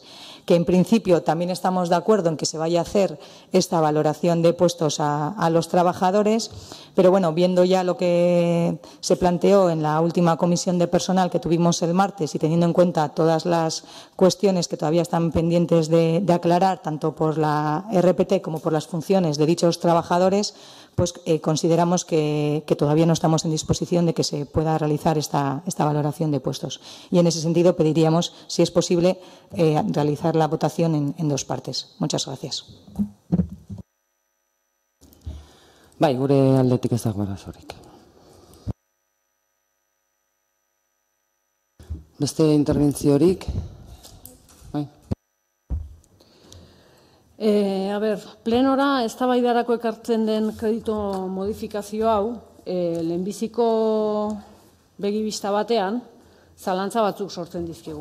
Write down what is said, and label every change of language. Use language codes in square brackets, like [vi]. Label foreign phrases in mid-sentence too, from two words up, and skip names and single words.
[es] Que en principio también estamos de acuerdo en que se vaya a hacer esta valoración de puestos a los trabajadores, pero viendo ya lo que se planteó en la última comisión de personal que tuvimos el martes y teniendo en cuenta todas las cuestiones que todavía están pendientes de aclarar, tanto por la RPT como por las funciones de dichos trabajadores, consideramos que todavía no estamos en disposición de que se pueda realizar esta valoración de puestos. Y en ese sentido pediríamos, si es posible, realizar la votación en dos partes. Muchas gracias. [eu] Bai, gure aldetik ez dago arazorik. Beste interbentziorik? Bai. Plenora eztabaidarako ekartzen den kreditu modifikazio hau, lehenbiziko begibista batean, zalantza batzuk sortzen dizkigu.